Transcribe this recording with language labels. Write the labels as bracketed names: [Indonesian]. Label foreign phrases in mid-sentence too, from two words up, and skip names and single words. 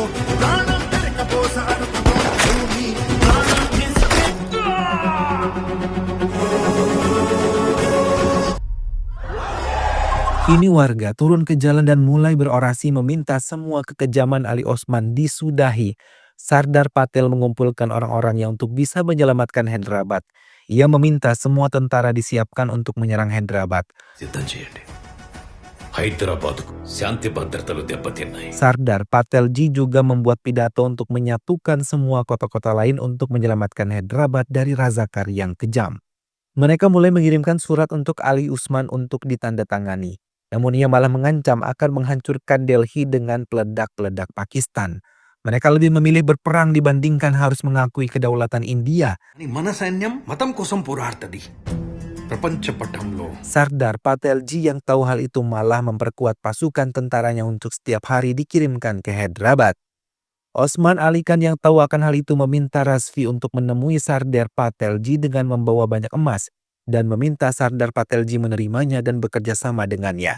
[Indonesian] Kini warga turun ke jalan dan mulai berorasi meminta semua kekejaman Ali Osman disudahi. Sardar Patel mengumpulkan orang-orangnya untuk bisa menyelamatkan Hyderabad. Ia meminta semua tentara disiapkan untuk menyerang Hyderabad. [Telugu] సిద్ధం చేయండి. హైదరాబాద్కు శాంతి భద్రతలు దెబ్బతిన్నాయి. [Indonesian] Sardar Patelji juga membuat pidato untuk menyatukan semua kota-kota lain untuk menyelamatkan Hyderabad dari Razakar yang kejam. Mereka mulai mengirimkan surat untuk Ali Usman untuk ditandatangani. Namun ia malah mengancam akan menghancurkan Delhi dengan peledak-peledak Pakistan. Mereka lebih memilih berperang dibandingkan harus mengakui kedaulatan India. [Telugu] మన సైన్యం మతం కోసం పోరాడుతుంది. ప్రపంచ పటంలో [Indonesian] Sardar Patelji yang tahu hal itu malah memperkuat pasukan tentaranya untuk setiap hari dikirimkan ke Hyderabad. Osman Ali Khan yang tahu akan hal itu meminta Rasfi untuk menemui Sardar Patelji dengan membawa banyak emas dan meminta Sardar Patelji menerimanya dan bekerja sama dengannya.